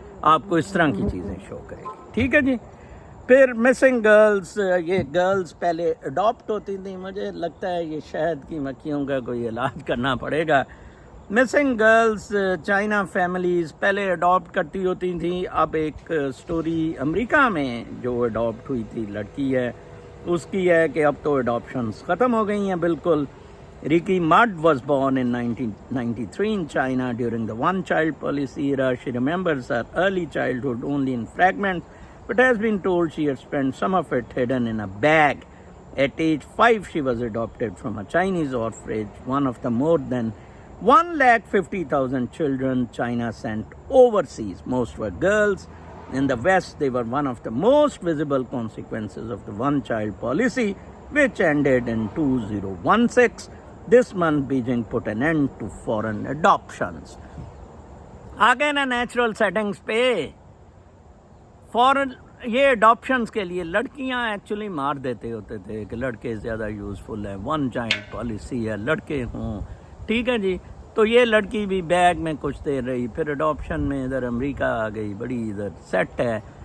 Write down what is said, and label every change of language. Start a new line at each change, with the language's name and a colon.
Urdu: آپ کو اس طرح کی چیزیں شو کرے گی. ٹھیک ہے جی. پھر مسنگ گرلز، یہ گرلز پہلے اڈاپٹ ہوتی تھیں، مجھے لگتا ہے یہ شہد کی مکھیوں کا کوئی علاج کرنا پڑے گا. مسنگ گرلز چائنا فیملیز پہلے اڈاپٹ کرتی ہوتی تھیں. اب ایک سٹوری امریکہ میں جو اڈاپٹ ہوئی تھی لڑکی ہے اس کی ہے کہ اب تو اڈاپشنز ختم ہو گئی ہیں بالکل.
English: Ricky Mudd was born in 1993 in China during the one-child policy era. She remembers her early childhood only in fragments, but has been told she had spent some of it hidden in a bag. At age 5, she was adopted from a Chinese orphanage, one of the more than 150,000 children China sent overseas. Most were girls. In the West, they were one of the most visible consequences of the one-child policy, which ended in 2016. This month, Beijing put an end to foreign adoptions.
Urdu: آگے نا natural settings پہ فورن یہ اڈاپشنز کے لیے لڑکیاں actually مار دیتے ہوتے تھے کہ لڑکے زیادہ یوزفل ہیں، ون چائلڈ پالیسی ہے، لڑکے ہوں. ٹھیک ہے جی. تو یہ لڑکی بھی بیگ میں کچھ دیر رہی، پھر اڈاپشن میں ادھر امریکہ آ گئی، بڑی ادھر سیٹ ہے.